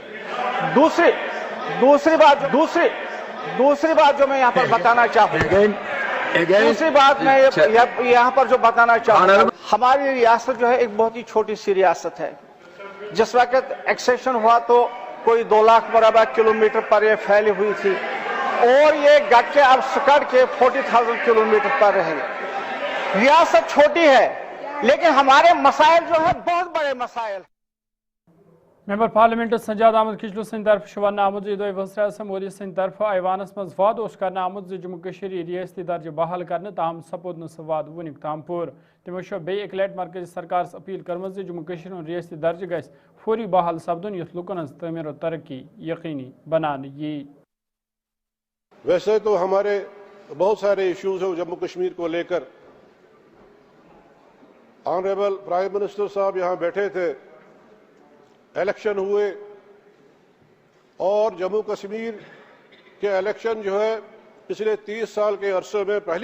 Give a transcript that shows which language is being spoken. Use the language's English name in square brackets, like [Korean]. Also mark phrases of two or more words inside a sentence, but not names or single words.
[Urdu] دوسری بات جو میں یہاں پر بتانا چاہوں دوسری بات میں یہاں پر جو بتانا چاہوں ہماری ریاست جو ہے ایک بہت ہی چھوٹی سی ریاست ہے جس وقت ایکسیشن ہوا تو کوئی 2 لاکھ مربع کلومیٹر پر یہ پھیلی ہوئی تھی اور یہ گٹ کے اب سکڑ کے 40,000 کلومیٹر پر رہے ریاست چھوٹی ہے لیکن ہمارے مسائل جو ہیں بہت بڑے مسائل [English] member parliament [Kashmiri] سجاد احمد کچلو سن طرف ون آمت وزیر اعظم مودی سن طرف ایوانس مز وعد کرنا آمت جموں کشیر [Urdu] ریاستی درجہ بحال کرنے [Kashmiri] تاہم سپود نا سہ وعد ونیک تام پور تمو بیٚیہِ اکہ لٹہِ مرکزی سرکار اپیل کرمژ جموں کشیر ہُنٛد ریاستی درجہ گژھِ فوری بحال سپدن یُتھ لوکن ہٕنٛز [Urdu] تعمیر و ترقی یقینی بنانے [Kashmiri] یی [Urdu] ویسے تو ہمارے بہت سارے ایشوز ہیں جموں کشمیر کو لے کر [English] honourable prime minister [Urdu] صاحب یہاں بیٹھے تھے الیکشن ہوئے اور جموں کشمیر کے الیکشن جو ہے پچھلے 30 سال کے عرصے میں پہلی